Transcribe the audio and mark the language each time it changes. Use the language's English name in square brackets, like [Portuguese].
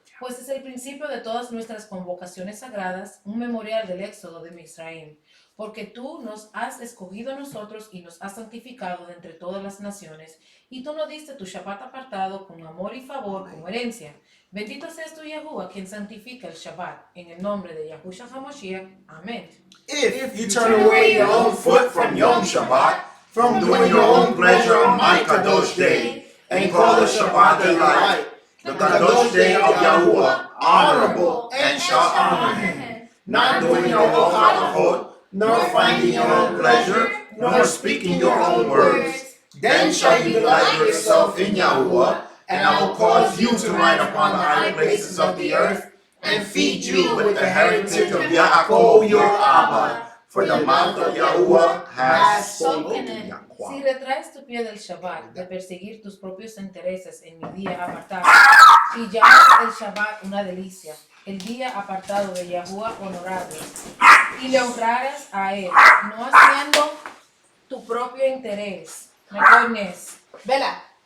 [Spanish] Pues es el principio de todas nuestras convocaciones sagradas, un memorial del éxodo de Misraim. Porque tú nos has escogido a nosotros y nos has santificado de entre todas las naciones, y tú nos diste tu Shabbat apartado con amor y favor como herencia. Bendito seas tú, Yahuwah, quien santifica el Shabbat. En el nombre de Yahushua HaMashiach. Amén. [English] If you turn away your own foot from Yom Shabbat, from doing your own pleasure on my Kadosh day, and call the Shabbat delight, the Kadosh day of Yahuwah, honorable, and shall honor him, not doing your own halachot, nor finding your own pleasure, nor speaking your own words, then shall you delight yourself in Yahuwah, and I will cause you to ride upon the high places of the earth, and feed you with the heritage of Yaakov your Abba. For the mouth of Yahuwah has spoken it. [Spanish] Si retraes tu pie del Shabbat, de perseguir tus propios intereses en mi día apartado, y llamas el Shabbat una delicia, el día apartado de Yahuwah honorable, y le honraras a Él, no haciendo tu propio interés. Mejornes. Vela.